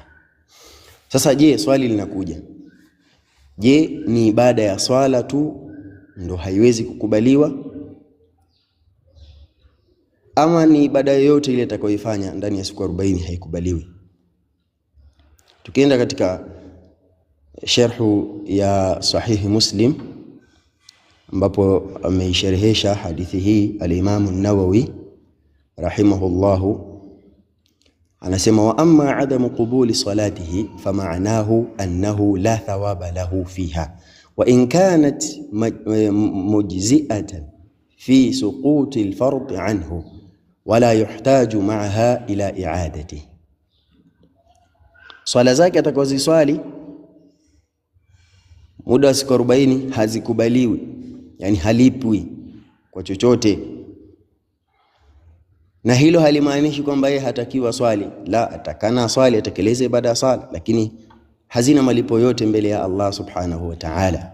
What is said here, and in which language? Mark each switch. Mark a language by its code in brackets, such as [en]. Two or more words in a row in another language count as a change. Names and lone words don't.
[sw] Sasa je, swali linakuja, je, ni ibada ya swala tu ndo haiwezi kukubaliwa, ama ni ibada yoyote ile atakayoifanya ndani ya siku 40 haikubaliwi? Tukienda katika sharhu ya sahihi Muslim ambapo ameisharehesha hadithi [ar] hii الإمام النووي رحمه الله, anasema وأما عدم قبول صلاته فمعناه أنه لا ثواب له فيها وإن كانت مجزئة في سقوط الفرض عنه ولا يحتاج معها إلى إعادة. [sw] Swala zake atakazoswali muda wa siku 40 hazikubaliwi, yani halipwi kwa chochote. Na hilo halimaanishi kwamba yeye hatakiwa swali, la, atakana swali, atekeleze ibada ya swala, lakini hazina malipo yote mbele ya Allah [ar] سبحانه وتعالى.